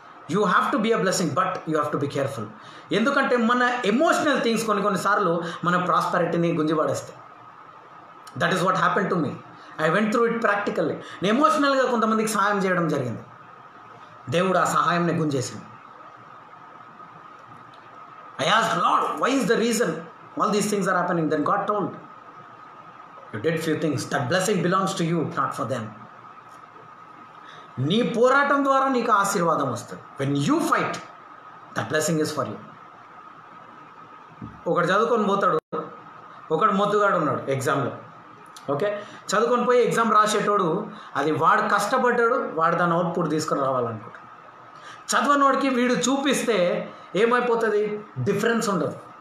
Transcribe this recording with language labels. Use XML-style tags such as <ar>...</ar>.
<en>You have to be a blessing, but you have to be careful.</en> <te>ఎందుకంటే మన emotional things కొన్నిసార్లు మన ప్రాస్పెరిటీని గుంజిపడేస్తాయి.</te> <en>That is what happen to me. I went through it practically.</en> <te>నేను ఎమోషనల్గా కొంతమందికి సహాయం చేయడం జరిగింది. దేవుడు ఆ సహాయంని గుంజేసింది.</te> <en>I asked lord, why is the reason all these things are happening? Then God told, you did few things, that blessing belongs to you, not for them.</en> <te>నీ పోరాటం ద్వారా నీకు ఆశీర్వాదం వస్తుంది.</te> <en>when you fight, that blessing is for you.</en> <te>ఒకడు చదువుకొని పోతాడు, ఒకడు మొద్దుగాడు ఉన్నాడు ఎగ్జామ్లో, ఓకే, చదువుకొని పోయి ఎగ్జామ్ రాసేటోడు అది వాడు కష్టపడ్డాడు, వాడు దాని అవుట్పుట్ తీసుకొని రావాలనుకుంటాడు. చదవనోడికి వీడు చూపిస్తే ఏమైపోతుంది? డిఫరెన్స్ ఉండదు.</te>